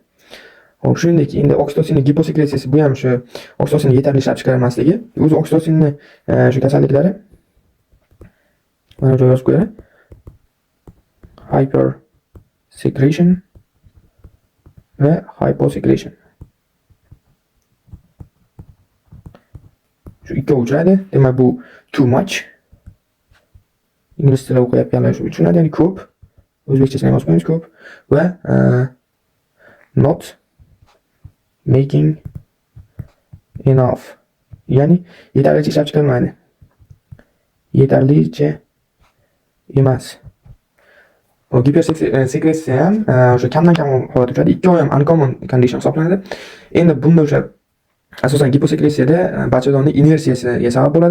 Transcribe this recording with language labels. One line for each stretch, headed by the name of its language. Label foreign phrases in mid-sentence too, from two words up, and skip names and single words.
Uzbek: Xo'p, shuningdek, endi oksitosinning giposekretsiyasi, bu ham shu oksitosinni yetarli ishlab chiqarmasligi, o'zi oksitosinni shu kasalliklari mana bu joyga yozib qo'yadi.
English: Hyper secretion
Uzbek: va
English: hyposecretion.
Uzbek: Shu ikkovi uchraydi. Demak, bu
English: too much.
Uzbek: Ingliz tilida o'qiyotganlar shu tushunadi, ya'ni ko'p. O'zbekchasini yozib qo'yamiz ko'p va
English: not making enough
Uzbek: ya'ni yetarlicha ishlab chiqilmaydi. Yetarlicha emas. Gipersekresiya ham o'sha kamdan kam holat uchraydi. 2 oy ham
English: uncommon condition
Uzbek: hisoblanadi. Endi bunda o'sha asosan giposekresiyada bachadonning inersiyasiga sabab bo'ladi.